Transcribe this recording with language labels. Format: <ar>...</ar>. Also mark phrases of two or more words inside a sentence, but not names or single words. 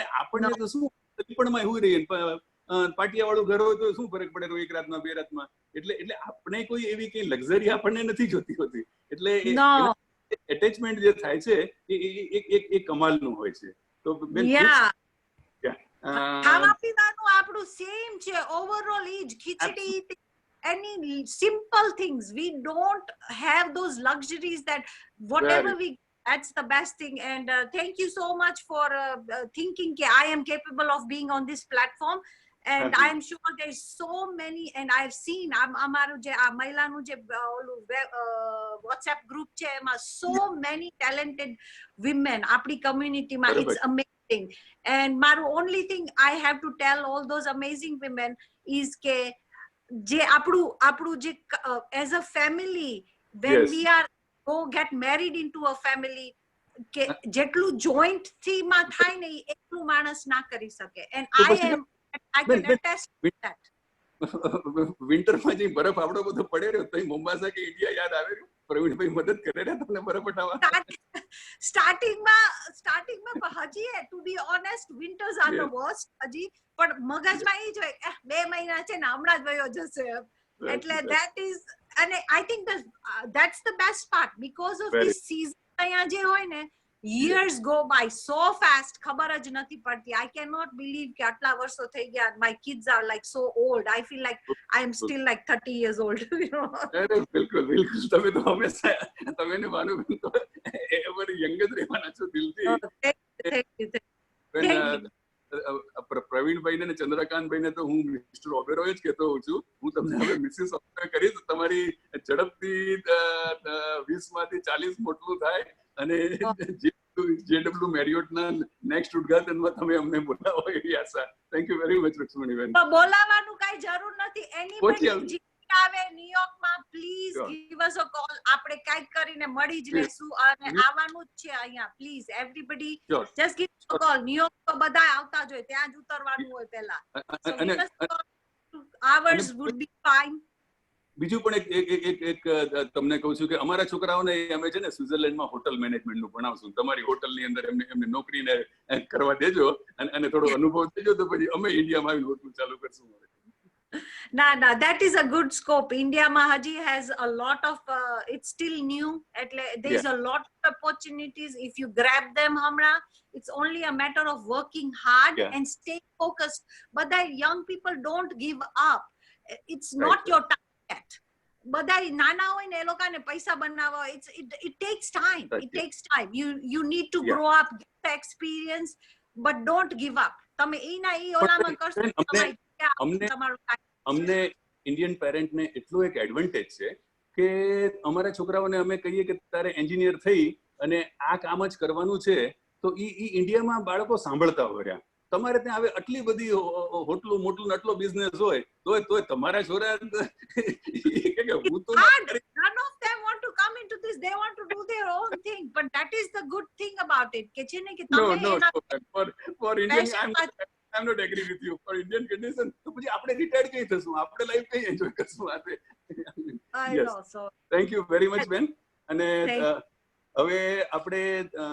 <gu>અને આપણને તો શું પણ એવું રહીએ પાટિયા વાળું ઘર હોય તો શું ફરક પડે એક રાતમાં 2 રાતમાં. એટલે આપણે કોઈ એવી કઈ લક્ઝરી આપણને નથી જોતી હોતી. એટલે એટેચમેન્ટ જે થાય છે એ કમાલનું હોય છે. તો ખાવા પીવાનું આપણું સેમ છે, ઓવરઓલ ઈ જ ખીચડી,</gu> <en>any simple things. We don't have those luxuries that whatever that's the best thing. And thank you so much for thinking that I am capable of being on this platform. And I am sure there's so many, and I've seen</en> <gu>અમારું જે આ મહિલાનું જે ઓલું</gu> <en>WhatsApp group</en> <gu>છે એમાં</gu> <en>so many talented women આપણી communityમાં. It's amazing. And મારું only thing I have to tell all those amazing women is</en> <gu>કે જે આપણું જે</gu> <en>as a family, when we are go get married into a family,</en> <gu>કે જેટલું જોઈન્ટ થી માં થાય ને એટલું માણસ ના કરી શકે.</gu> <en>And I can attest to that.</en> <gu>વિન્ટરમાં જે બરફ આવડો બધો પડે રહ્યો તો મોમ્બાસા કે ઇન્ડિયા યાદ આવે રહ્યું? પ્રવીણભાઈ મદદ કરે રહ્યા તમને બરફ હટાવવા? સ્ટાર્ટિંગમાં હજી</gu> <en>to be honest winters are the worst.</en> <gu>હજી પણ મગજમાં એ જ હોય 2 મહિના છે ને હમણાં જ વયો જશે.</gu> <en>એટલે that is, and I think that's the best part because of this season.</en> <gu>અહીંયા જે હોય ને</gu> <en>years go by so fast,</en> <gu>ખબર જ નથી પડતી.</gu> <en>I cannot believe</en> <gu>કે આટલા વર્ષો થઈ ગયા.</gu> <en>My kids are like so old. I feel like I am still like 30 years old. You know?</en> <gu>બિલકુલ તમે તો હંમેશા તમે ને ભાનુબેન તો</gu> <en>ever young</en> <gu>જ રહેવાના છો દિલથી.</gu> <en>Thank you.</en> <gu>પ્રવીણભાઈ ને ચંદ્રકાંતભાઈ ને તો હું મિસ્ટર ઓબેરોય જ કહેતો હોઉં છું. હું તમને હવે મિસિસ ઓબેરોય કરીશ. તમારી ઝડપથી 20 માંથી 40 મોટલું થાય અને JW મેરિયોટના નેક્સ્ટ ઉદ્ઘાટનમાં તમે અમને બોલાવો એવી આશા.</gu> <en>thank you very much રૂક્ષ્મણીબેન.</en> <gu>બોલાવવાનું કઈ જરૂર નથી.</gu> <en>એનીબડી આવે ન્યુયોર્કમાં, please give us a call.</en> <gu>આપણે કઈક કરીને મળી જ લેશું અને આવવાનું જ છે અહીંયા.</gu> <en>please everybody just give us a call.</en> <gu>ન્યુયોર્ક તો બધા આવતા જ હોય, ત્યાં જ ઉતરવાનું હોય પહેલા.</gu> <en>so give us a call. Hours would be fine.</en> <gu>બીજું પણ એક તમને કહું છું કે અમારા છોકરાઓને અમે છે ને સ્વિટરલેન્ડમાં હોટલ મેનેજમેન્ટનું ભણાવશું. તમારી હોટલની અંદર એમને નોકરીને કરવા દેજો અને થોડો અનુભવ દેજો તો પછી અમે ઇન્ડિયામાં આવીને હોટલ ચાલુ કરશું. ના,</gu> <en>that is a good scope.</en> <gu>Indiaમાં હજી</gu> <en>has a lot of it's still new. એટલે there is a lot of opportunities if you grab them હમણાં. It's only a matter of working hard and stay focused. But young people don't give up. It's not your time yet.</en> <gu>બધા નાના હોય ને એ લોકોને પૈસા બનાવવા,</gu> <en>it takes time. It takes time. You need to grow up, get the experience, but don't give up.</en> <gu>તમે એના એ ઓલામાં કરશો અમને ઇન્ડિયન પેરેન્ટને એટલો એક એડવાન્ટેજ છે કે અમારા છોકરાઓને અમે કહીએ કે તારે એન્જિનિયર થઈ અને આ કામ જ કરવાનું છે તો ઈ ઇન્ડિયામાં બાળકો સાંભળતા હોય. તમારે ત્યાં હવે આટલી બધી હોટલું મોટલું આટલો બિઝનેસ હોય તોય તમારા છોરા હું તો</gu> <en>none of them want to come into this. They want to do their own thing, but that is the good thing about it</en> <gu>કે છે ને કે તમે</gu> <en>for Indian I'm not agree with you. For Indian condition</en> <gu>તો પછી આપણે રિટાયર કઈ થશું, આપણે લાઈફ કઈ એન્જોય કરશું?</gu> <en>I know. So thank you very much</en> <gu>બેન. અને હવે આપણે</gu>